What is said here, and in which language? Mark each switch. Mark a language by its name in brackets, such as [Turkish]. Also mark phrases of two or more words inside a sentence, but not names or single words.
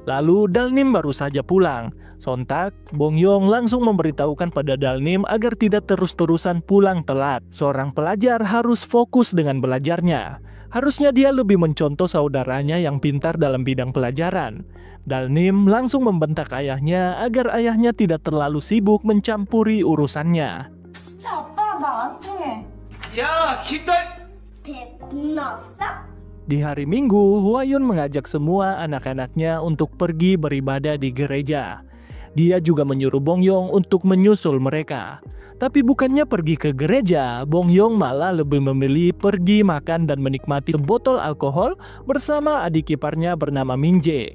[Indonesian] Lalu Dalnim baru saja pulang. Sontak, Bongyong langsung memberitahukan pada Dalnim agar tidak terus-terusan pulang telat. Seorang pelajar harus fokus dengan belajarnya. Harusnya dia lebih mencontoh saudaranya yang pintar dalam bidang pelajaran. Dalnim langsung membentak ayahnya agar ayahnya tidak terlalu sibuk mencampuri urusannya. [Korean] 진짜 아빠랑 말 안 통해. 야, 기다려. 배 겁나 없어? [Indonesian] Di hari Minggu, Hwayun mengajak semua anak-anaknya untuk pergi beribadah di gereja. Dia juga menyuruh Bongyong untuk menyusul mereka. Tapi bukannya pergi ke gereja, Bongyong malah lebih memilih pergi makan dan menikmati sebotol alkohol bersama adik iparnya bernama Minjae.